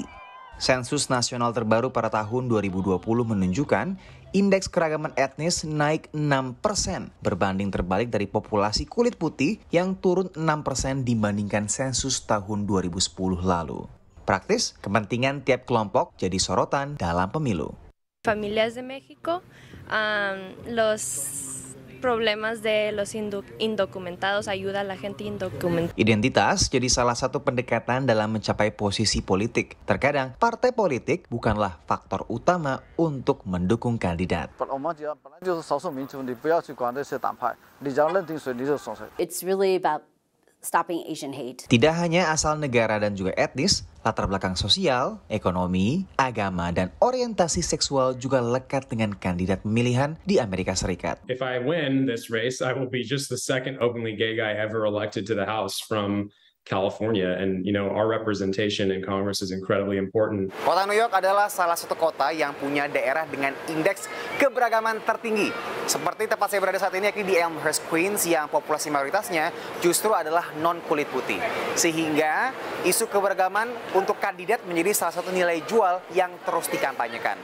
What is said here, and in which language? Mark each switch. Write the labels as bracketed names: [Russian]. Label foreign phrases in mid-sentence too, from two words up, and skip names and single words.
[Indonesian] Sensus nasional terbaru pada tahun 2020 menunjukkan indeks keragaman etnis naik 6% berbanding terbalik dari populasi kulit putih yang turun 6% dibandingkan sensus tahun 2010 lalu. Praktis, kepentingan tiap kelompok jadi sorotan dalam pemilu. [Spanish] Familias de México, los problemas de los indocumentados, ayuda a la gente indocumentada. [Indonesian] Identitas jadi salah satu pendekatan dalam mencapai posisi politik. Terkadang partai politik bukanlah faktor utama untuk mendukung kandidat. [English] It's really about stopping Asian hate. [Indonesian] Tidak hanya asal negara dan juga etnis, latar belakang sosial, ekonomi, agama, dan orientasi seksual juga lekat dengan kandidat pemilihan di Amerika Serikat. [English] If I win this race, I will be just the second openly gay guy ever elected to the House from California, and our representation in Congress is incredibly important. [Indonesian] Kota New York adalah salah satu kota yang punya daerah dengan indeks keberagaman tertinggi. Seperti tempat saya berada saat ini, yakni di Elmhurst, Queens, yang populasi mayoritasnya justru adalah non-kulit putih. Sehingga isu keberagaman untuk kandidat menjadi salah satu nilai jual yang terus dikampanyekan.